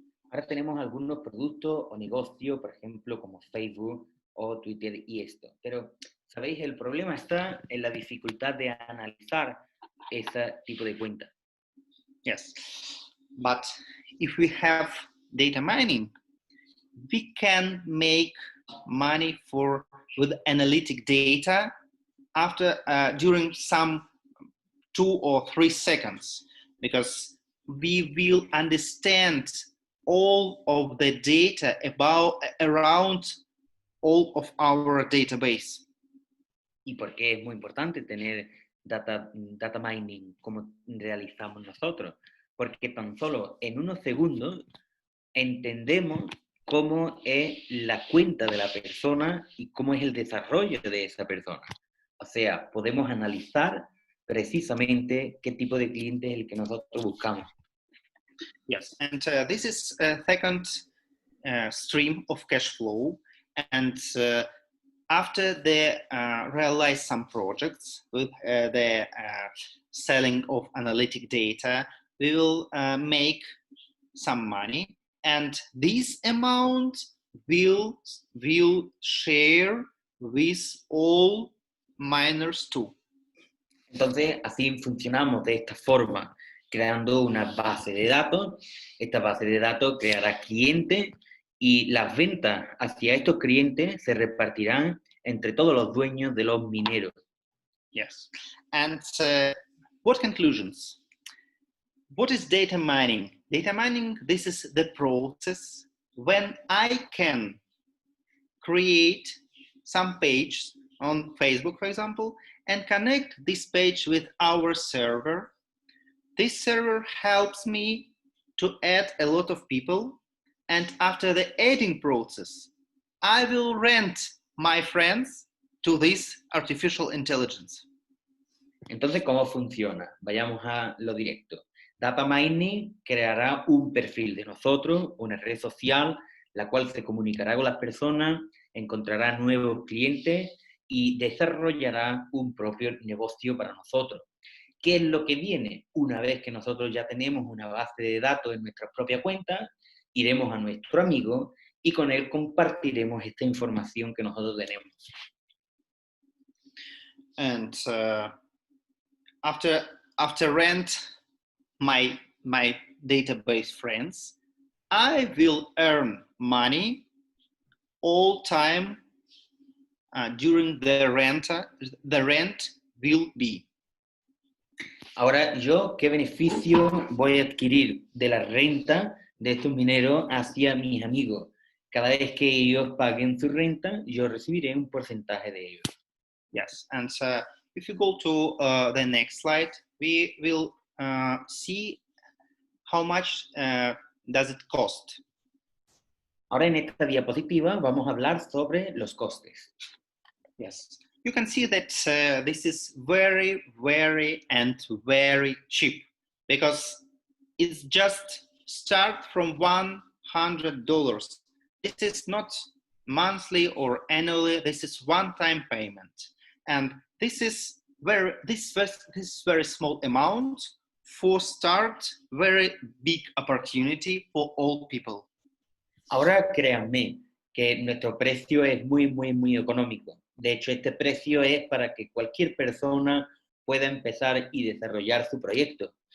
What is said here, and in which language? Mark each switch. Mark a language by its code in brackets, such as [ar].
[es] Ahora tenemos algunos productos o negocios, por ejemplo, como Facebook o Twitter y esto. Pero, ¿sabéis? El problema está en la dificultad de analizar ese tipo de cuenta. [en] Yes, but if we have data mining, we can make money with analytic data after during some 2 or 3 seconds, because we will understand all of the data around all of our database. [es] ¿Y por qué es muy importante tener data mining como realizamos nosotros? Porque tan solo en unos segundos entendemos cómo es la cuenta de la persona y cómo es el desarrollo de esa persona. O sea, podemos analizar precisamente qué tipo de cliente es el que nosotros buscamos. [en] Yes, and this is a second stream of cash flow. And after they realize some projects with the selling of analytic data, we will make some money, and this amount will share with all miners too. [es] Entonces, así funcionamos de esta forma, creando una base de datos. Esta base de datos creará clientes y las ventas hacia estos clientes se repartirán entre todos los dueños de los mineros. [en] Yes. And what conclusions? What is data mining? Data mining, this is the process when I can create some page on Facebook, for example, and connect this page with our server. This server helps me to add a lot of people, and after the adding process, I will rent my friends to this artificial intelligence. [es] Entonces, ¿cómo funciona? Vayamos a lo directo. Data Mining creará un perfil de nosotros, una red social, la cual se comunicará con las personas, encontrará nuevos clientes y desarrollará un propio negocio para nosotros. ¿Qué es lo que viene? Una vez que nosotros ya tenemos una base de datos en nuestra propia cuenta, iremos a nuestro amigo y con él compartiremos esta información que nosotros tenemos. [en] And after rent my database friends, I will earn money all time during the rent will be. [es] Ahora, ¿yo qué beneficio voy a adquirir de la renta de estos mineros hacia mis amigos? Cada vez que ellos paguen su renta, yo recibiré un porcentaje de ellos. [en] Yes, and if you go to the next slide, we will see how much does it cost. [es] Ahora en esta diapositiva vamos a hablar sobre los costes. [en] Yes, you can see that this is very, very cheap, because it's just start from $100. This is not monthly or annually. This is one-time payment, and this is very small amount for start very big opportunity for all people. [es] Ahora créanme que nuestro precio es muy económico. De hecho, este precio es para que cualquier persona pueda empezar y desarrollar su proyecto.